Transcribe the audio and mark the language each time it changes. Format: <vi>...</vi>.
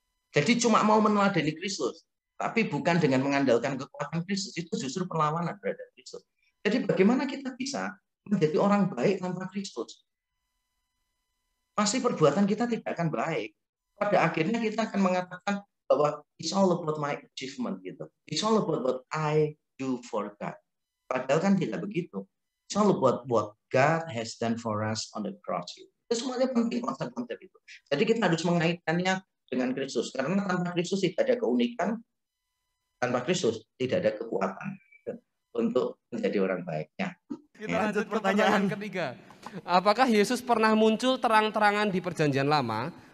<id>Jadi cuma mau meneladani Kristus, tapi bukan dengan mengandalkan kekuatan Kristus, itu justru perlawanan terhadap Kristus. Jadi bagaimana kita bisa menjadi orang baik tanpa Kristus? Pasti perbuatan kita tidak akan baik. Pada akhirnya kita akan mengatakan bahwa</id> <en>it's all about my achievement</en> <id>gitu.</id> <en>It's all about what I do for God.</en> <id>Padahal kan tidak begitu.</id> <en>It's all about what God has done for us on the cross.</en> <id>Itu semuanya penting konsep-konsep itu. Jadi kita harus mengaitkannya dengan Kristus. Karena tanpa Kristus tidak ada keunikan, tanpa Kristus tidak ada kekuatan untuk menjadi orang baiknya. Kita lanjut pertanyaan ketiga. Apakah Yesus pernah muncul terang-terangan di Perjanjian Lama?</id>